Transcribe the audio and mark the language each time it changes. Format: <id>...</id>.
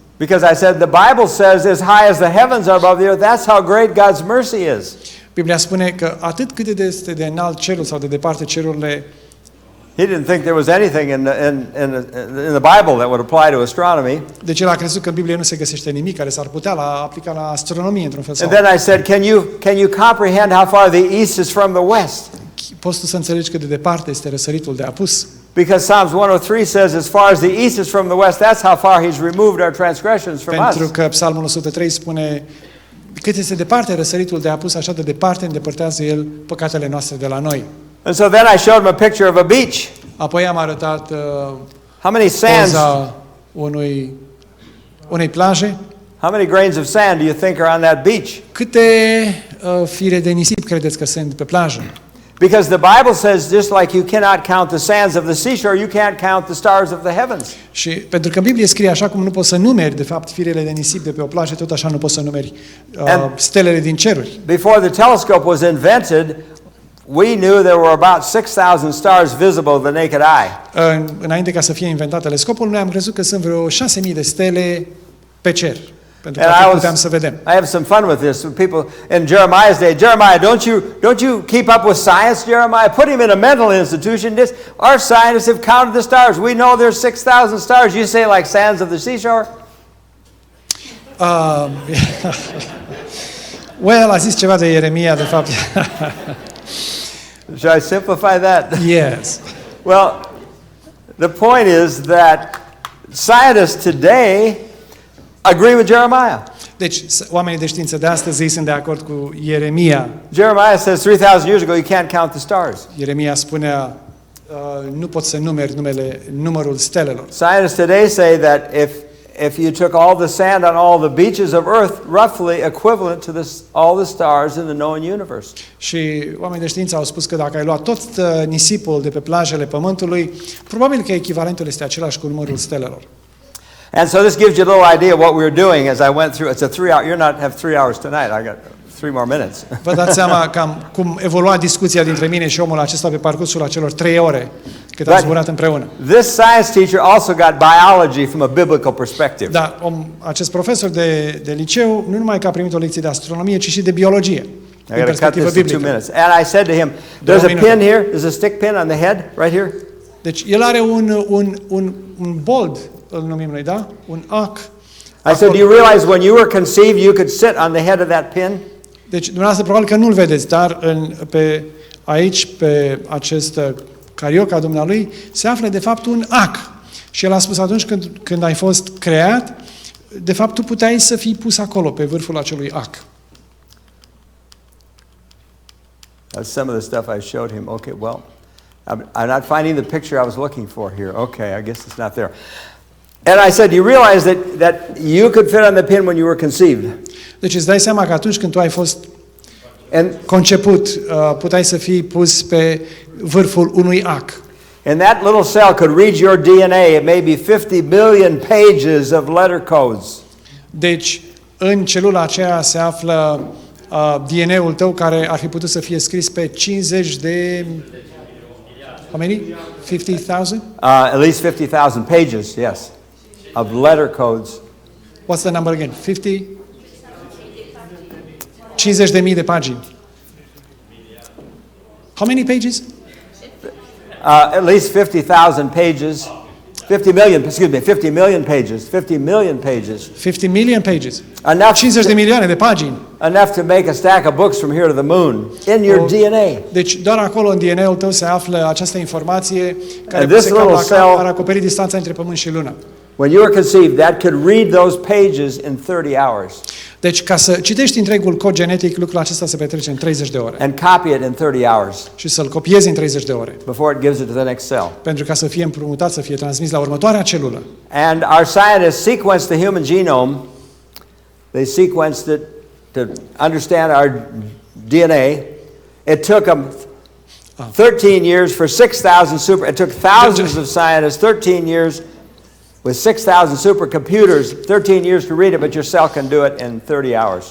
<en>Because I said the Bible says as high as the heavens are above the earth, that's how great God's mercy is.</en> <ro>Biblia spune că atât cât este de înalt cerul sau de departe cerurile,</ro> <en>He didn't think there was anything in the Bible that would apply to astronomy.</en> <ro>deci el a crezut că în Biblie nu se găsește nimic care s-ar putea aplica la astronomie într-un fel sau</ro> <en>And then I said, can you comprehend how far the east is from the west?</en> <ro>poți tu să înțelegi cât de departe este răsăritul de apus.</ro> <en>Because Psalms 103 says, as far as the east is from the west, that's how far He's removed our transgressions from</en> <ro>Pentru</ro> <en>us.</en> <ro>că Psalmul 103 spune cât este departe răsăritul de apus, așa de departe îndepărtează El păcatele noastre de la noi.</ro> <en>And so then I showed him a picture of a beach.</en> <ro>Apoi am arătat</ro> <en>How many sands?</en> <ro>poza unei plaje.</ro> <en>How many grains of sand do you think are on that beach?</en> <ro>Câte fire de nisip credeți că sunt pe plajă?</ro> <en>Because the Bible says, just like you cannot count the sands of the seashore, you can't count the stars of the heavens.</en> <ro>Și pentru că în Biblie scrie așa cum nu poți să numeri, de fapt, firele de nisip de pe o plajă, tot așa nu poți să numeri stelele din ceruri.</ro> <en>Before the telescope was invented, we knew there were about 6,000 stars visible with the naked eye.</en> <ro>Înainte ca să fie inventat telescopul, noi am crezut că sunt vreo 6.000 de stele pe cer. Pentru că atât puteam să vedem.</ro> <en>I have some fun with this. People in Jeremiah's day, Jeremiah, don't you keep up with science, Jeremiah? Put him in a mental institution. Our scientists have counted the stars. We know there's 6,000 stars. You say like sands of the seashore?</en> <ro>Well, a zis ceva de Ieremia, de fapt.</ro> <en>Should I simplify that? Yes. Well, the point is that scientists today agree with Jeremiah.</en> <ro>Deci, oamenii de știință de astăzi ei sunt de acord cu Ieremia.</ro> <en>Jeremiah says 3,000 years ago you can't count the stars.</en> <ro>Ieremia spunea, nu poți să numeri numărul stelelor.</ro> <en>Scientists today say that if you took all the sand on all the beaches of earth, roughly equivalent to all the stars in the known universe.</en> <ro>Și oamenii de știință au spus că dacă ai luat tot nisipul de pe plajele Pământului, probabil că echivalentul este același cu numărul stelelor.</ro> <en>And so this gives you a little idea of what we were doing as I went through. It's a 3 hour. You're not have 3 hours tonight. I got 3 more minutes.</en> <ro>Vă dați seama cam cum evolua discuția dintre mine și omul acesta pe parcursul acelor 3 ore cât am zburat împreună.</ro> <en>This science teacher also got biology from a biblical perspective.</en> <ro>Da, acest profesor de liceu nu numai că a primit o lecție de astronomie, ci și de biologie.</ro> <en>I got to cut this in 2 minutes. And I said to him, "There's a pin here. There's a stick pin on the head right here."</en> <ro>Deci el are un bold, îl numim noi, da? Un ac.</ro> <en>I said, "Do you realize when you were conceived, you could sit on the head of that pin?"</en> <ro>Deci dumneavoastră probabil că nu-l vedeți, dar aici pe acest carioca dumnealui se află de fapt un ac. Și el a spus atunci când ai fost creat, de fapt tu puteai să fii pus acolo pe vârful acelui ac.</ro> <en>That's some of the stuff I showed him. Okay, well, I'm not finding the picture I was looking for here. Okay, I guess it's not there. And I said, "You realize that you could fit on the pin when you were conceived?"</en> <ro>Deci îți dai seama că atunci când tu ai fost conceput, puteai să fii pus pe vârful unui ac.</ro> <en>And that little cell could read your DNA. It may be 50 billion pages of letter codes.</en> <ro>Deci, în celula aceea se află DNA-ul tău care ar fi putut să fie scris pe 50 de...</ro> <en>How many? 50,000? At least 50,000 pages, yes, of letter codes. What's the number again? 50?</en> <ro>50.000 de pagini.</ro> <en>How many pages? At least 50,000 pages. 50 million, excuse me, 50 million pages. 50 million pages. 50 million pages. Enough</en> <ro>50 de milioane de pagini.</ro> <en>Enough to make a stack of books from here to the moon in your DNA.</en> <ro>Deci doar acolo în DNA-ul tău se află această informație care</ro> <en>And this</en> <ro>cap la</ro> <en>little</en> <ro>cap</ro> <en>cell-</en> <ro>ar acoperi distanța între Pământ și Lună.</ro> <en>When you were conceived, that could read those pages in 30 hours</en> <ro>Deci ca să citești întregul cod genetic, lucrul acesta se petrece în 30 de ore.</ro> <en>and copy it in 30 hours</en> <ro>Și să-l copiezi în 30 de ore.</ro> <en>before it gives it to the next cell.</en> <ro>Pentru ca să fie împrumutat, să fie transmis la următoarea celulă.</ro> <en>And our scientists sequenced the human genome. They sequenced it to understand our DNA. It took them 13 years for 6,000 it took thousands of scientists 13 years with 6,000 supercomputers, 13 years to read it, but your cell can do it in 30 hours.</en>